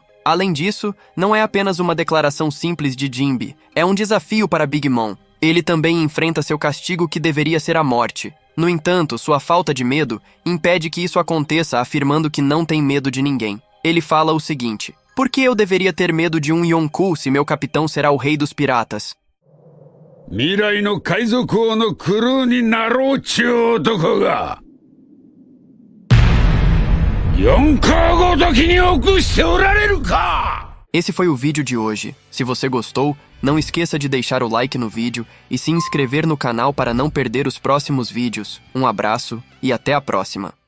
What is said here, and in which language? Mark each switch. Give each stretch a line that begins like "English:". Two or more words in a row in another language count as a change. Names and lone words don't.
Portuguese: Além disso, não é apenas uma declaração simples de Jinbe, é um desafio para Big Mom. Ele também enfrenta seu castigo que deveria ser a morte. No entanto, sua falta de medo impede que isso aconteça, afirmando que não tem medo de ninguém. Ele fala o seguinte: por que eu deveria ter medo de um Yonkou se meu capitão será o rei dos piratas?
Japanese: 未来の海賊王のクルーになろうちゅう男が四皇ごときに臆しておられるか!
Portuguese: Esse foi o vídeo de hoje. Se você gostou, não esqueça de deixar o like no vídeo e se inscrever no canal para não perder os próximos vídeos. Um abraço e até a próxima.